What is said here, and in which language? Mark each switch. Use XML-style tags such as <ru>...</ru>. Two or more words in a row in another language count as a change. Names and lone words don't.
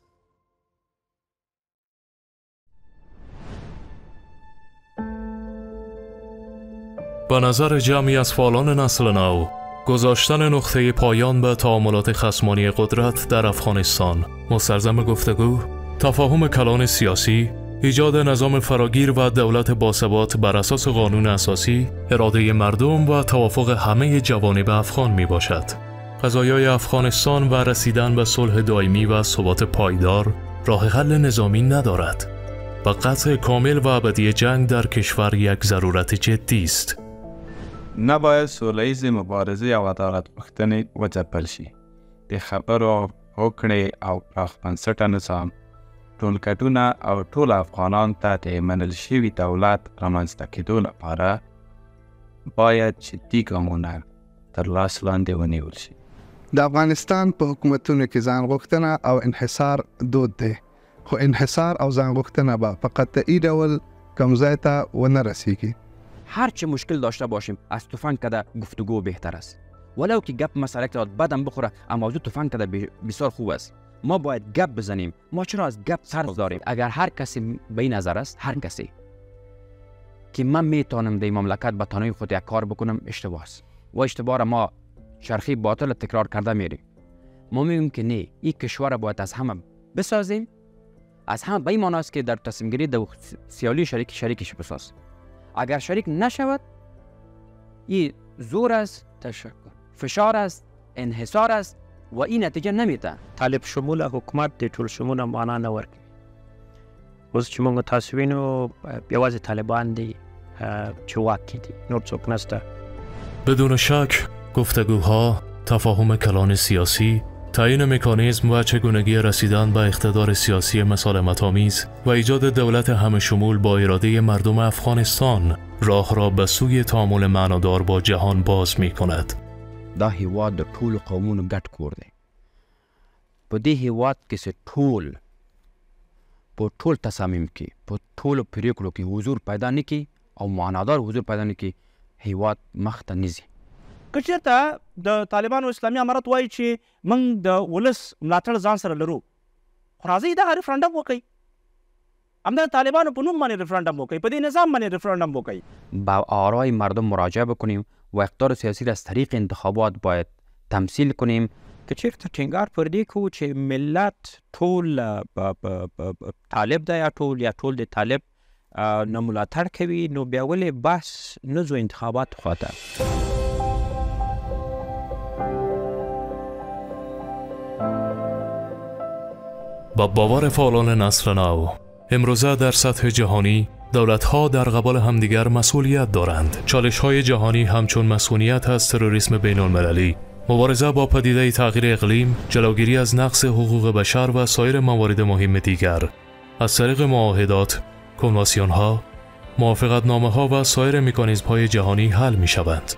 <fa>به نظر جمعی از فعالان نسل نو، گذاشتن نقطه پایان به تعاملات خصمانه قدرت در افغانستان مستلزم گفتگو، تفاهم کلان سیاسی، ایجاد نظام فراگیر و دولت باثبات بر اساس قانون اساسی، اراده مردم و توافق همه جوانب افغان می باشد. قضایای افغانستان و رسیدن به صلح دائمی و ثبات پایدار راه حل نظامی ندارد و قطع کامل و ابدی جنگ در کشور یک ضرورت جدی است.</fa> <ps>نباید سولیز مبارزه او عدالت غوښتنې وځپل شي. د خبرو، هوکړې او پراخ بنسټه نظام ټولکټونه او ټول افغانان ته د منل شوي دولت رامنځته کېدو لپاره باید جدي ګامونه تر لاس لاندې ونیول شي. د افغانستان په حکومتونو کې ځان غوښتنه او انحصار دود دی، خو انحصار او ځان غوښتنه به په قطعي ډول کوم ځای ته ونه رسیږي.</ps> <fa>هر چه مشکل داشته باشیم از تفنگ کده گفتگو بهتر است. ولو که گپ مسئله کرد بدم بخوره اما موضوع تفنگ کده بسیار خوب است. ما باید گپ بزنیم. ما چرا از گپ سر داریم؟ اگر هر کسی به این نظر است، هر کسی که من میتونم در مملکت به تنهایی خود یک کار بکنم، اشتباه است و اشتباه را ما چرخی باطل تکرار کرده میریم. ما میگیم که نه، این کشور باید از همه بسازیم. از همه به این معنی است که در تصمیم گیری دو سیالی شریکش بساز. اگر شریک نشود، این زور است، فشار است، انحصار است و این نتیجه نمیده.</fa> <ps>طالب شمول حکومت د ټول شمول معنا نه ورکوي. اوس چې موږ تاسو وینو یوازې طالبان دي چې واک کې دي، نور څوک نشته.</ps> <fa>بدون شک گفتگوها، تفاهم کلان سیاسی، تعیین مکانیزم و چگونگی رسیدن به اقتدار سیاسی مسالمت‌آمیز و ایجاد دولت همه شمول با اراده مردم افغانستان راه را به سوی تعامل معنادار با جهان باز می کند.</fa> <ps>دا هیواد د ټول قومونو ګډ کور دی. په دې هیواد کې چې په ټول تصامیم کې، په ټولو پریکړو کې حضور پیدا نه کړي او معنادار حضور پیدا نه کړي، هیواد مخ ته نه ځي. که چېرته د طالبانو اسلامي امارت وایي چې موږ د ولس ملاتړ ځان سره لرو، خو راځئ دغه ریفرنډم وکړئ، همدغه طالبانو په نوم باندې ریفرنډم وکړئ، په دې نظام باندې ریفرنډم وکړئ.</ps> <fa>با آرای مردم مراجعه بکنیم و اقتدار سیاسی را از طریق انتخابات باید تمثیل کنیم.</fa> <ps>که چېرته ټینګار پر دې کوو چې ملت ټول طالب دی یا ټول د طالب نه ملاتړ کوي، نو بیا ولې بحث نه ځو انتخابات خواته؟</ps> <fa>با باور فعالان نسل نو، امروزه در سطح جهانی دولت‌ها در قبال همدیگر مسئولیت دارند. چالش‌های جهانی همچون مسئولیت از تروریسم بین‌المللی، مبارزه با پدیده تغییر اقلیم، جلوگیری از نقض حقوق بشر و سایر موارد مهم دیگر از طریق معاهدات، کنوانسیون‌ها، موافقتنامه‌ها و سایر مکانیزم‌های جهانی حل می‌شوند.</fa>